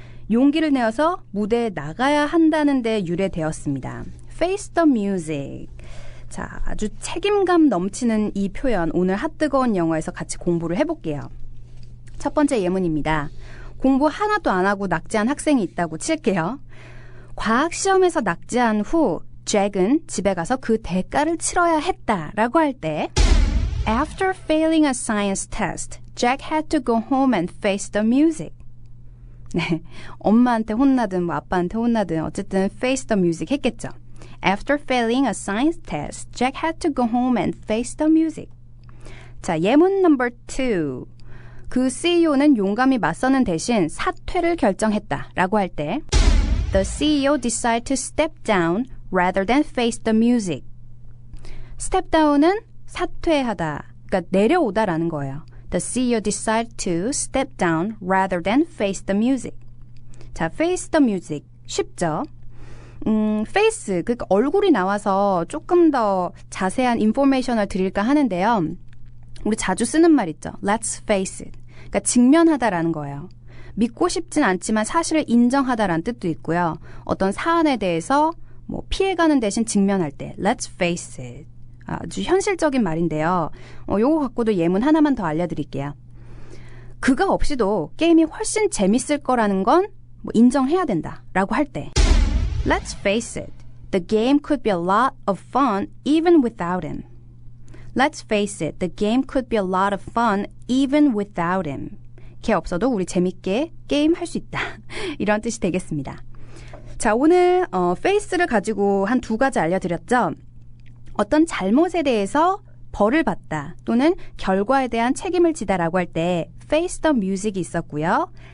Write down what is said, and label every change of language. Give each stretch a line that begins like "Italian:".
Korean: 용기를 내어서 무대에 나가야 한다는 데 유래되었습니다.
English: Face the music.
Korean: 자, 아주 책임감 넘치는 이 표현 오늘 핫뜨거운 영어에서 같이 공부를 해볼게요. 첫 번째 예문입니다. 공부 하나도 안 하고 낙제한 학생이 있다고 칠게요. 과학시험에서 낙제한 후 잭은 집에 가서 그 대가를 치러야 했다라고 할 때
English: After failing a science test, Jack had to go home and face the music.
Korean: 네, 엄마한테 혼나든 뭐 아빠한테 혼나든 어쨌든 face the music 했겠죠.
English: After failing a science test, Jack had to go home and face the music.
Korean: 자, 예문 넘버 2. 그 CEO는 용감히 맞서는 대신 사퇴를 결정했다라고 할 때
English: The CEO decided to step down rather than face the music.
Korean: step down은 사퇴하다, 그러니까 내려오다라는 거예요.
English: The CEO decided to step down rather than face the music.
Korean: 자, face the music. 쉽죠? face, 그러니까 얼굴이 나와서 조금 더 자세한 인포메이션을 드릴까 하는데요. 우리 자주 쓰는 말 있죠.
English: Let's face it.
Korean: 그러니까 직면하다라는 거예요. 믿고 싶진 않지만 사실을 인정하다라는 뜻도 있고요. 어떤 사안에 대해서 뭐 피해가는 대신 직면할 때
English: Let's face it.
Korean: 아주 현실적인 말인데요. 요거 갖고도 예문 하나만 더 알려드릴게요. 그가 없이도 게임이 훨씬 재밌을 거라는 건 뭐 인정해야 된다라고 할 때
English: Let's face it. The game could be a lot of fun even without him. Let's face it. The game could be a lot of fun even without him.
Korean: 걔 없어도 우리 재밌게 게임 할 수 있다. 이런 뜻이 되겠습니다. 자, 오늘 face를 가지고 한 2가지 알려드렸죠. 어떤 잘못에 대해서 벌을 받다 또는 결과에 대한 책임을 지다라고 할 때 face the music이 있었고요.